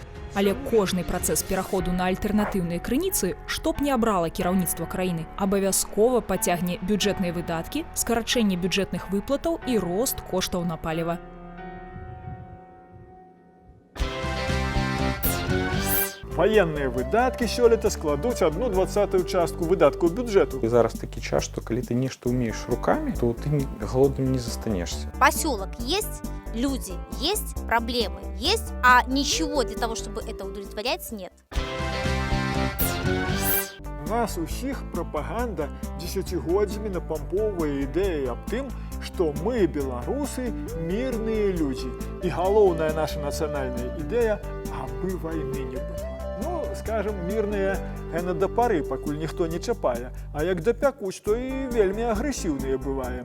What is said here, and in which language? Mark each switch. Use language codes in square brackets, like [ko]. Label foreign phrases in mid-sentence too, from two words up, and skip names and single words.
[be] Але кожны працэс пераходу на альтэрнатыўныя крыніцы, што б не абрала кіраўніцтва краіны, абавязкова пацягне бюджэтныя выдаткі, скарачэнне бюджэтных выплатаў і рост коштаў на паліва. Военные выдаткі сёлета складуць 1/20 частку выдаткаў бюджэту. І зараз такі час, што калі ты нешта ўмееш рукамі, [ru] то ты голодным не застанешься. Поселок есть, люди есть, проблемы есть, а ничего для того, чтобы это удовлетворять, нет. [be] нас усіх прапаганда дзесяцігоддзямі напампоўвае ідэяй аб тым, што мы, беларусы, мірныя людзі. І галоўная наша нацыянальная ідэя, абы вайны не было. Ну, скажем, мірныя яна да пары, пакуль ніхто не чапае, а як дапякуць, то і вельмі агрэсіўныя бываем.